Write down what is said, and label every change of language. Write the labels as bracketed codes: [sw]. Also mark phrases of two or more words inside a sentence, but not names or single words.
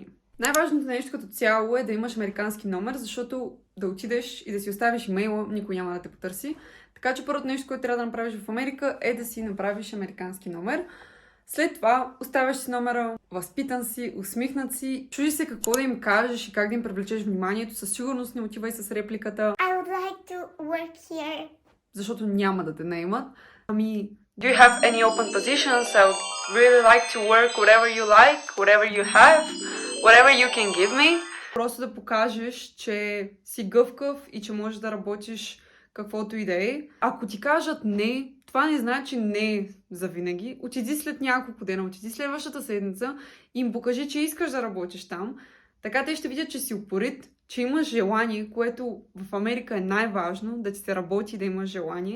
[bg] Най-важното нещо като цяло е да имаш американски номер, защото да отидеш и да си оставиш имейла, никой няма да те потърси. Така че първото нещо, което трябва да направиш в Америка е да си направиш американски номер. След това оставяш си номера, възпитан си, усмихнат си, чуди се какво да им кажеш и как да им привлечеш вниманието. Със сигурност не отивай с репликата [en] I would like to work here. [bg] защото няма да те наемат. Ами, [en] do you have any open positions? I would really like to work whatever you like, whatever you have, whatever you can give me. [bg] Просто да покажеш, че си гъвкав и че можеш да работиш каквото и да е. Ако ти кажат не, това не значи не за винаги. Отиди след няколко дена, отиди следващата седмица и им покажи, че искаш да работиш там. Така те ще видят, че си упорит, че имаш желание, което в Америка е най-важно, да ти се работи, да имаш желание.